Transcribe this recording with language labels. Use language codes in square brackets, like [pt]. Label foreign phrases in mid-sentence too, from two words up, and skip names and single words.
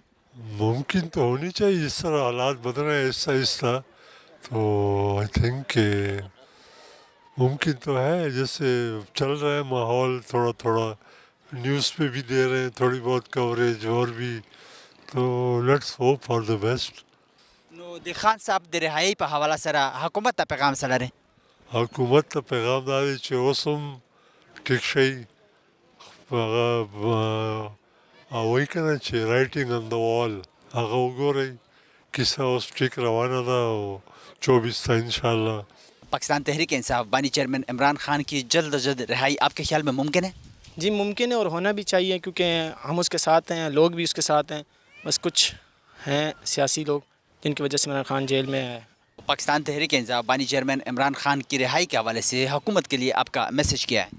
[ur] ممکن تو ہونی چاہیے, جس طرح حالات بدل رہے ہیں آہستہ آہستہ, تو [en] I think [ur] کہ ممکن تو ہے. جیسے چل رہا ہے ماحول تھوڑا تھوڑا, نیوز پہ بھی دے رہے ہیں تھوڑی بہت کوریج اور بھی, تو [en] let's hope for the best. [ps] نو د خان صاحب د رهایی په حواله سره حکومت ته پیغام څه لري؟ حکومت ته پیغام دا دی چې اوس هم ټیک شئ, هغه وایي که نه چې [en] writing on the wall [ps] هغه وګورئ, کیسه اوس ټیک روانه ده او 24 ته انشاءاللہ. [ur] پاکستان تحریک انصاف بانی چیئرمین عمران خان کی جلد از جلد رہائی آپ کے خیال میں ممکن ہے؟ جی ممکن ہے اور ہونا بھی چاہیے, کیونکہ ہم اس کے ساتھ ہیں, لوگ بھی اس کے ساتھ ہیں. بس کچھ ہیں سیاسی لوگ جن کی وجہ سے عمران خان جیل میں ہے. پاکستان تحریک انصاف بانی چیئرمین عمران خان کی رہائی کے حوالے سے حکومت کے لیے آپ کا میسج کیا ہے؟